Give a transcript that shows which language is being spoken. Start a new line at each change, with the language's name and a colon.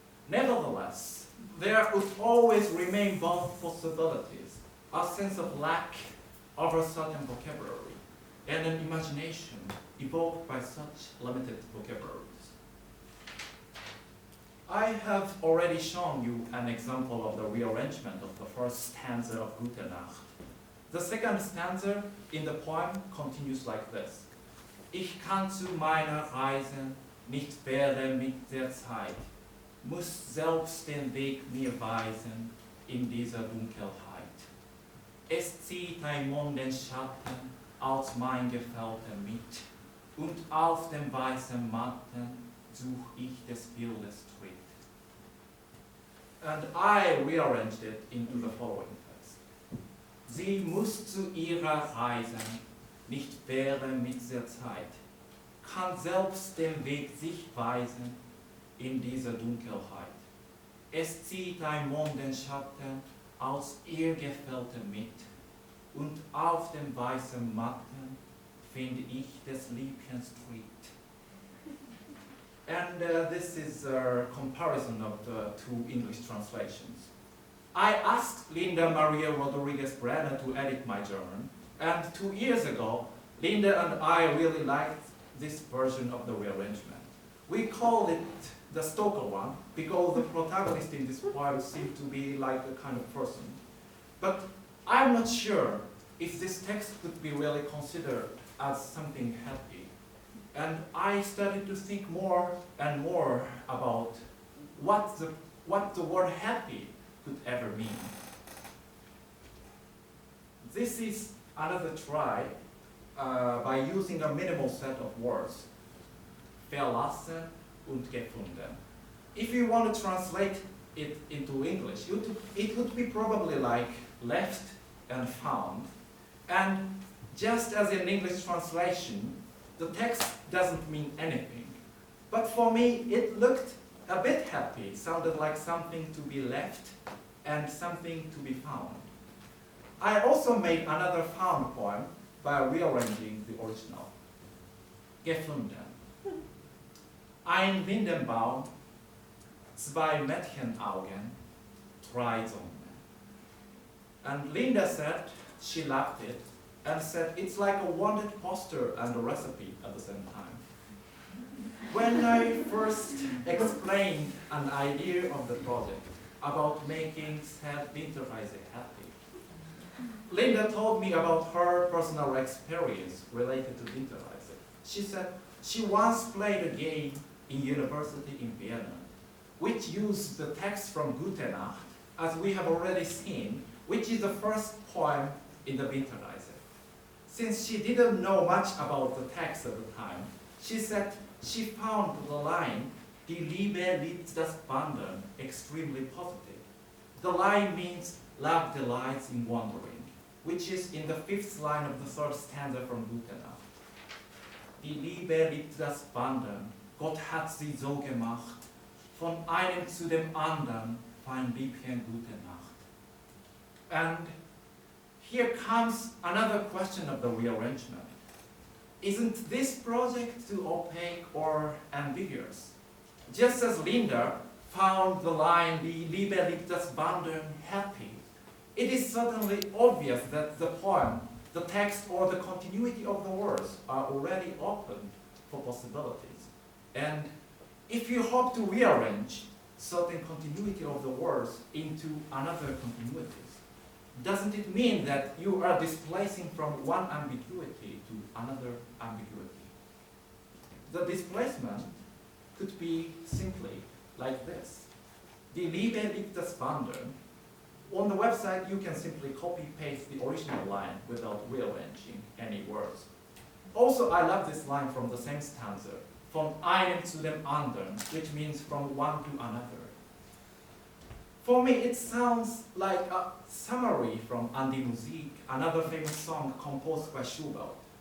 English: Nevertheless, there would always remain both possibilities, a sense of lack of a certain vocabulary, and an imagination evoked by such limited vocabularies. I have already shown you an example of the rearrangement of the first stanza of Gute Nacht. The second stanza in the poem continues like this.
German: Ich kann zu meiner Reise nicht wählen mit der Zeit, muss selbst den Weg mir weisen in dieser Dunkelheit. Es zieht ein Mondenschatten aus mein Gefährte mit, und auf dem weißen Matten such ich des Bildes Tritt.
English: And I rearranged it into the following text.
German: Sie muss zu ihrer Reise nicht wählen mit der Zeit, kann selbst den Weg sich weisen in dieser Dunkelheit. Es zieht ein Mondenschatten aus ihr Gefährte mit, und auf dem weißen Matten finde ich des Liebchens Tritt.
English: And this is a comparison of the two English translations. I asked Linda Maria Rodriguez Brenner to edit my German, and 2 years ago, Linda and I really liked this version of the rearrangement. We called it the Stoker one because the protagonist in this poem seemed to be like a kind of person. But I'm not sure if this text could be really considered as something happy. And I started to think more and more about what the word happy could ever mean. This is another try by using a minimal set of words.
German: Verlassen und gefunden.
English: If you want to translate it into English, it would be probably like left and found. And just as in English translation, the text doesn't mean anything. But for me, it looked a bit happy. It sounded like something to be left and something to be found. I also made another found poem by rearranging the original.
German: Gefunden. Ein Lindenbaum, zwei Mädchenaugen, drei Sonnen.
English: And Linda said she loved it and said it's like a wanted poster and a recipe at the same time. When I first explained an idea of the project about making sad Winterreise happy, Linda told me about her personal experience related to Winterreise. She said she once played a game in university in Vienna, which used the text from Gute Nacht, as we have already seen, which is the first poem in the Winterreise. Since she didn't know much about the text at the time, she said she found the line,
German: Die Liebe liebt das Wandern,
English: extremely positive. The line means love delights in wandering, which is in the 5th line of the 3rd stanza from Gute Nacht.
German: Die Liebe liebt das Wandern, Gott hat sie so gemacht, von einem zu dem anderen, fein Liebchen, gute Nacht. And
English: here comes another question of the rearrangement. Isn't this project too opaque or ambiguous? Just as Linda found the line
German: "Die Liebe liebt das Wandern"
English: happy, it is certainly obvious that the poem, the text, or the continuity of the words are already open for possibilities. And if you hope to rearrange certain continuity of the words into another continuities, doesn't it mean that you are displacing from one ambiguity to another ambiguity? The displacement could be simply like this.
German: Die Liebe liebt das Wandern.
English: On the website, you can simply copy-paste the original line without rearranging any words. Also, I love this line from the same stanza,
German: von einem zu dem anderen,
English: which means from one to another. For me, it sounds like a summary from An die Musik, another famous song composed by Schubert.